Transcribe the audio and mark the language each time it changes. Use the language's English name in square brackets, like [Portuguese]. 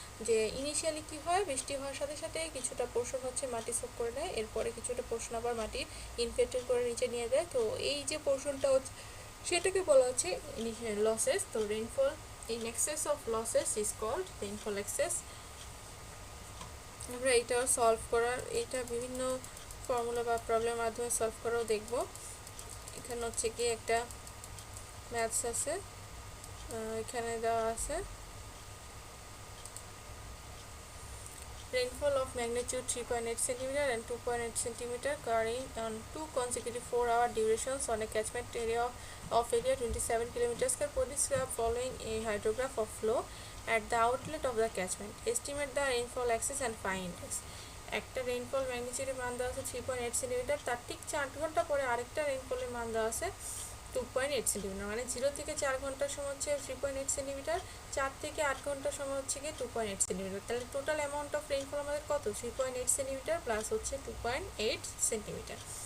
[Bangla] যে ইনিশিয়ালি কি হয়, বৃষ্টি হওয়ার সাথে সাথে কিছুটা পোর্শন হচ্ছে মাটি সোক করে দেয়, এরপরে কিছুটা পোর্শন আবার মাটি ইনফিল্ট্রেট করে নিচে নিয়ে যায়। তো এই যে পোর্শনটা হচ্ছে সেটাকে বলা হচ্ছে ইনিশিয়াল লসেস। তো [English] Rainfall in excess of losses is called rainfall excess. [Bangla] আমরা এইটাও সলভ করার, এইটা বিভিন্ন ফর্মুলা বা প্রবলেমের মাধ্যমে সলভ করাও দেখব। এখানে হচ্ছে কি একটা ম্যাথস আছে, এখানে দেওয়া আছে [English] rainfall of magnitude 3.8 cm and 2.8 cm occurring on 2 consecutive 4-hour durations on a catchment area of area 27 km square for this following a hydrograph of flow at the outlet of the catchment. Estimate the rainfall axis and find index. [Bangla] একটা rainfall ম্যাগনিটিউডের মান দেওয়া আছে 3.8 centimetre, তার ঠিক 4 ঘন্টা পরে আরেকটা রেইনফলের মান দেওয়া আছে 2.8 সেন্টিমিটার। মানে 0 থেকে 4 ঘন্টার সময় হচ্ছে 3.8 সেন্টিমিটার, 4 থেকে 8 ঘন্টার সময় হচ্ছে কি 2.8 সেন্টিমিটার। তাহলে টোটাল অ্যামাউন্ট অফ রেইনফল আমাদের কত? 3.8 সেন্টিমিটার প্লাস হচ্ছে 2.8 সেন্টিমিটার।